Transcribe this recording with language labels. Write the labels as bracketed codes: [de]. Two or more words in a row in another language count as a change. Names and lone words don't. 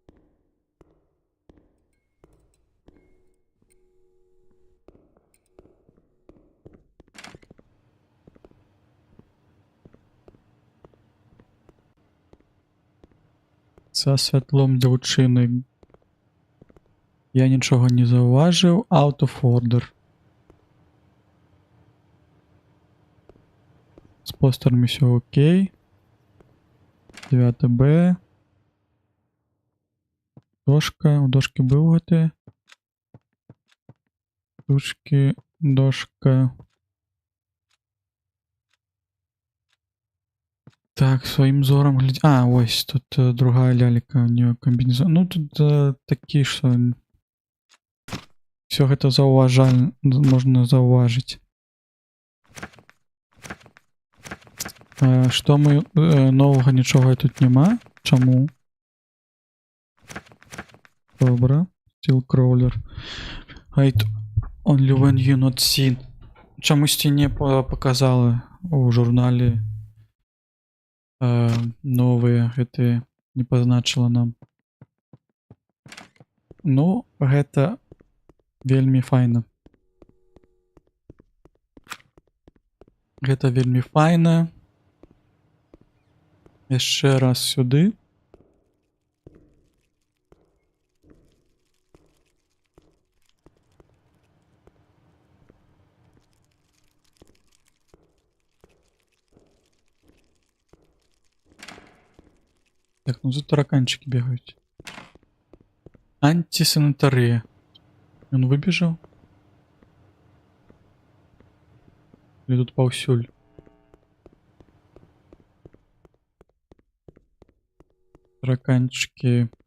[be] Са святлом дзяўчыны я нічога не заўважыў. [en] Out of order. [be] З постарами все окей. 9Б. Дошка. У дошки быў гэты. Тушки. Дошка. Так, сваім зорам глядзі... А, ось, тут другая лялька, у неё камбінезон. Ну, тут такі, што... Всё гэта заўважальна, можна заўважыць. Што мы... Новага нічога тут няма. Чаму? Добра. [en] Steel crawler. Hide only when you not seen. [be] Чамусьці не показала у журнале новыя гэтыя, не пазначыла нам. Ну, гэта вельмі файна. Гэта вельмі файна. Яшчэ раз сюды. [ru] Так, ну тут тараканчики бегают. Антисанитария. Он выбежал? Или тут паўсюль? Тараканчики.